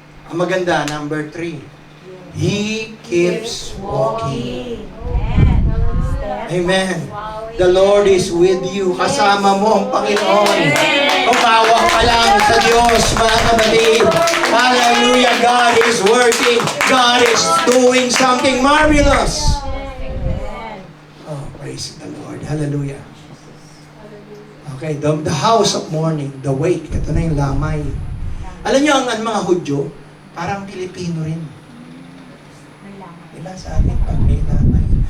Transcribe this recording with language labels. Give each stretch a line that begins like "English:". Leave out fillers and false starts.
Filipino: Ang maganda,
English: number 3. He keeps walking. Amen. The Lord is with you.
Filipino: Kasama mo ang Panginoon. Umawa ka lang sa Diyos, mga kapatid.
English: Hallelujah. God is working. God is doing something marvelous. Oh, praise the Lord. Hallelujah. Okay, the house of mourning, the wake.
Filipino: Ito na yung lamay. Alam niyo, ang mga Hudyo, parang Pilipino rin. Diba sa atin, pag may lamay.